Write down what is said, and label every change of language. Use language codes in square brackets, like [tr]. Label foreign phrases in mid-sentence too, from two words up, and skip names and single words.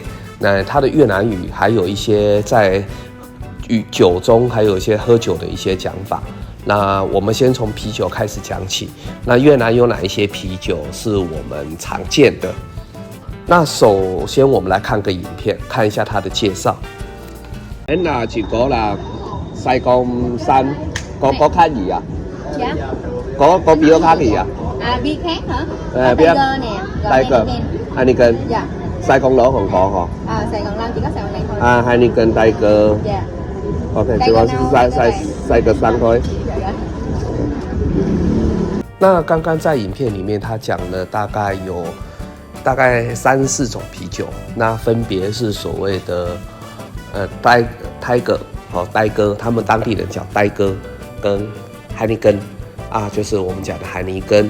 [zh] 那它的越南语还有一些在酒中还有一些喝酒的一些讲法。那我们先从啤酒开始讲起。那越南有哪一些啤酒是我们常见的？那首先我们来看个影片，看一下它的介绍。 [vi] là chỉ có là Sài Gòn xanh, có khác gì à? Dạ. Có bia khác gì à? À, bia khác hả? À, Có bia Tiger nè, rồi Tiger, Heineken. Dạ. Sài Gòn lỗ còn có hả? À, Sài Gòn Long chỉ có Sài Gòn này thôi. À, Heineken, Tiger. Dạ. [zh] OK， 主要是赛个三块。那刚刚在影片里面，他讲了大概3-4种啤酒，那分别是所谓的呆哥，呆哥，他们当地人叫呆哥，跟海尼根啊，就是我们讲的海尼根。